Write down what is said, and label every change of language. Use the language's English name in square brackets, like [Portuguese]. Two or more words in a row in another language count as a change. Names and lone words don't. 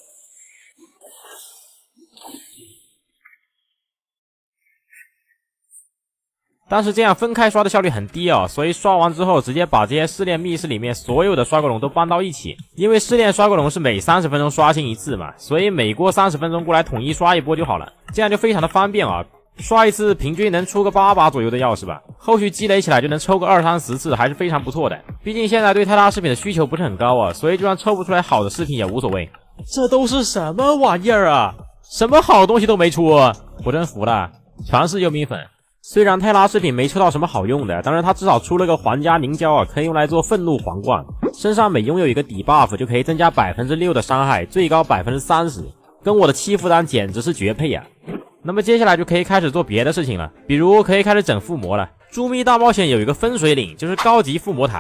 [Chinese] 但是這樣分開刷的效率很低啊，所以刷完之後直接把這些試煉密室裡面所有的刷怪龙都搬到一起，因為試煉刷怪龍是每30分鐘刷新一次嘛，所以每過30分鐘過來統一刷一波就好了，這樣就非常的方便啊。刷一次平均能出個8把左右的鑰匙吧，後續積累起來就能抽個20-30次，還是非常不錯的。畢竟現在對泰拉飾品的需求不是很高啊，所以就算抽不出來好的飾品也無所謂。這都是什麼玩意兒啊？什麼好東西都沒出，我真服了，全是幽冥粉。雖然泰拉飾品沒抽到什麼好用的，但是它至少出了個皇家凝膠啊，可以用來做憤怒皇冠。身上每擁有一個底 buff 就可以增加 6% 的傷害，最高 30%， 跟我的欺負丹簡直是絕配啊！那麼接下來就可以開始做別的事情了，比如可以開始整附魔了。豬咪大冒險有一個分水嶺，就是高級附魔台。